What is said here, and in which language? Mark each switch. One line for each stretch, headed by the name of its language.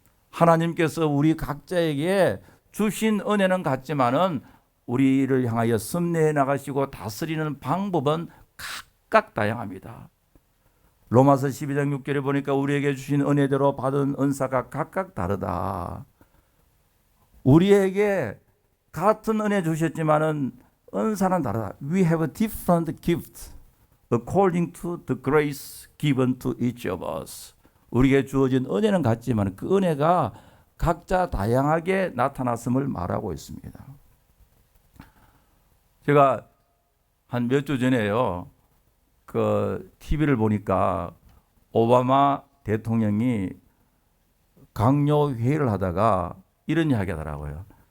Korean: 하나님께서 우리 각자에게 주신 은혜는 같지만은 우리를 향하여 섭리해 나가시고 다스리는 방법은 각각 다양합니다. 로마서 12장 6절에 보니까 우리에게 주신 은혜대로 받은 은사가 각각 다르다. 우리에게 같은 은혜 주셨지만은 은사는 다르다.
English: We have a different gift according to the grace given to each of us.
Korean: 우리에게 주어진 은혜는 같지만 그 은혜가 각자 다양하게 나타났음을 말하고 있습니다. 제가 한 몇 주 전에요, 그 TV를 보니까 오바마 대통령이 강요 회의를 하다가 이런 이야기 하더라고요.